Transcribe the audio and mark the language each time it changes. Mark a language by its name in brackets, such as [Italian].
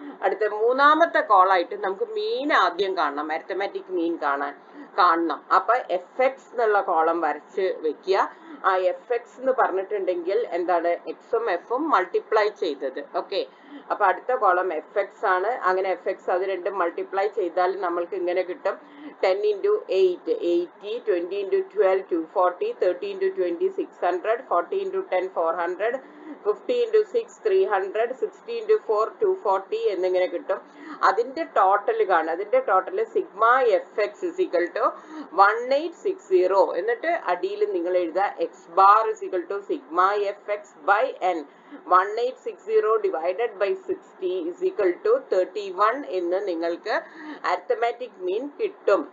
[Malayalam] അടുത്ത മൂന്നാമത്തെ കോളായിട്ട് നമുക്ക് മീൻ ആദ്യം കാണണം, അരിത്തമാറ്റിക് മീൻ കാണണം. അപ്പൊ എഫ് എക്സ് എന്നുള്ള കോളം വരച്ച് വെക്കുക. ആ എഫ് എക്സ് എന്ന് പറഞ്ഞിട്ടുണ്ടെങ്കിൽ എന്താണ്, എക്സും എഫും മൾട്ടിപ്ലൈ ചെയ്തത്. ഓക്കെ, അപ്പൊ അടുത്ത കോളം എഫ് എക്സ് ആണ്. അങ്ങനെ എഫ് എക്സ് അത് 2 മൾട്ടിപ്ലൈ ചെയ്താൽ നമ്മൾക്ക് ഇങ്ങനെ കിട്ടും. [English] 10 into 8 80, 20 into 12 240, 30 into 20 600, 40 into 10 400, 50 into 6 300, 60 into 4 240 [Malayalam] എന്നിങ്ങനെ കിട്ടും. അതിന്റെ ടോട്ടൽ കാണും. അതിന്റെ total [English] Sigma F X is equal to 1860. [Malayalam] എന്നിട്ട് അടിയിൽ നിങ്ങൾ എഴുതുക [English] X bar is equal to sigma F X by N. 1860 divided by 60 is equal to 31 [Malayalam] എന്ന് നിങ്ങൾക്ക് അരിത്തമാറ്റിക് മീൻ കിട്ടും.